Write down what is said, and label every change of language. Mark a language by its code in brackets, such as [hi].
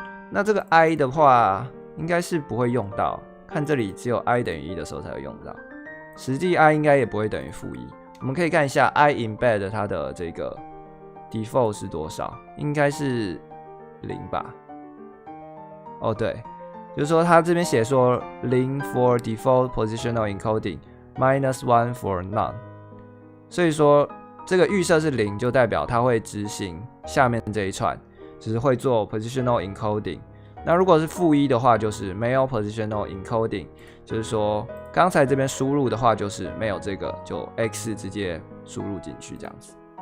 [zh] 那这个 i 的话，应该是不会用到。看这里只有 i 等于1的时候才会用到，实际 i 应该也不会等于-1。我们可以看一下 i embed 它的这个 default 是多少，应该是0吧？对，就是说它这边写说 [en] 0 for default positional encoding，-1 for none。 [zh] 所以说这个预设是0，就代表它会执行下面这一串，就是会做 positional encoding。那如果是-1的话，就是没有 positional encoding， 就是说刚才这边输入的话就是没有这个，就 x 直接输入进去这样子。